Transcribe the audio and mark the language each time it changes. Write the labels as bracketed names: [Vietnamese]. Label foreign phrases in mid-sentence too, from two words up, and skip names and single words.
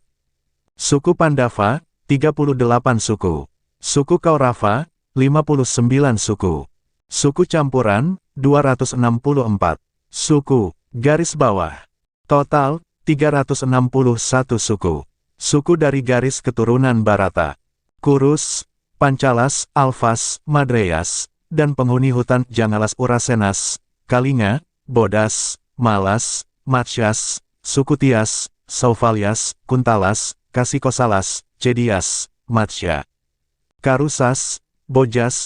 [Indonesian] Suku Pandava, 38 suku. Suku Kaurava, 59 suku. Suku Campuran, 264. Suku, garis bawah. Total, 361 suku. Suku dari garis keturunan Bharata. Kurus, Pancalas, Alfas, Madreyas, dan penghuni hutan Jangalas Urasenas, Kalinga, Bodas, Malas, Matsyas, Sukutias, Sauvalyas, Kuntalas, Kasikosalas, Cedias, Matsya, Karusas, Bojas,